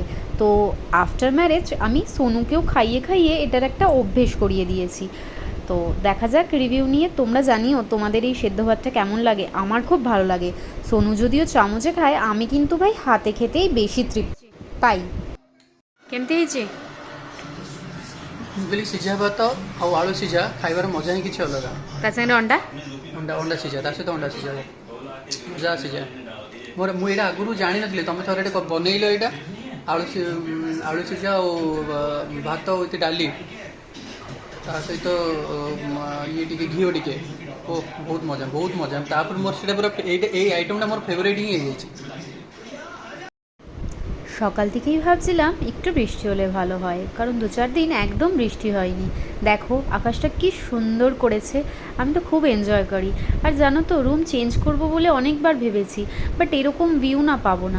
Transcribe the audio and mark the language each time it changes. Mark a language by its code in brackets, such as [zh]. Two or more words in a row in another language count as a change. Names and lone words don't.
[bn] তো [en] after marriage [bn] আমি সোনুকেও খাইয়ে খাইয়ে এটার একটা অভ্যেস করিয়ে দিয়েছি। তো দেখা যাক রিভিউ নিয়ে, তোমরা জানিও তোমাদের এই সেদ্ধ ভাতটা কেমন লাগে। আমার খুব ভালো লাগে। সোনু যদিও চামচে খায়, আমি কিন্তু ভাই হাতে খেতেই বেশি তৃপ্তি পাই। [or] କେମିତି ହେଇଛି? ମୁଁ କହିଲି ସିଝା ଭାତ ଆଉ ଆଳୁ ସିଝା ଖାଇବାର ମଜା ହିଁ କିଛି ଅଲଗା। ତା ସାଙ୍ଗରେ ଅଣ୍ଡା। ଅଣ୍ଡା ଅଣ୍ଡା ସିଝା, ତା ସହିତ ଅଣ୍ଡା ସିଝା ମଜା ସିଝା। ମୁଁ ଏଇଟା ଆଗରୁ ଜାଣିନଥିଲି, ତମେ ଥରେ ଏଇଟା ବନେଇଲ ଏଇଟା ଆଳୁ ସିଝା ଆଉ ଭାତ ଉଇଥ୍ ଡାଲି, ତା ସହିତ ଇଏ ଟିକେ ଘିଅ ଟିକେ, ଓ ବହୁତ ମଜା। ତାପରେ ମୋର ସେଇଟା ପୁରା ଏଇ ଆଇଟମ୍ଟା ମୋର ଫେଭରେଟ୍ ହିଁ ହେଇଯାଇଛି। [bn] সকাল থেকেই ভাবছিলাম একটু বৃষ্টি হলে ভালো হয়, কারণ 2-4 দিন একদম বৃষ্টি হয়নি। দেখো আকাশটা কি সুন্দর করেছে, আমি তো খুব এনজয় করি। আর জানো তো, [en] room change [bn] করব বলে অনেকবার ভেবেছি, বাট এরকম ভিউ না পাবো না।